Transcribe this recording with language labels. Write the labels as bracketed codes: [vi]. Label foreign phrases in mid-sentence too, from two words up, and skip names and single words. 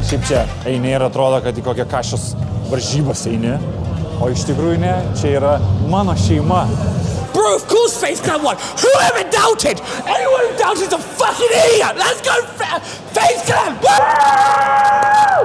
[lt] čia eini ir atrodo, kad į kokią kažkas varžybas eini, o iš tikrųjų ne, čia yra mano šeima. [en] Bro, of course Face Clan won. Whoever doubted, anyone who doubted is a fucking idiot. Let's go, Face Clan. Woo!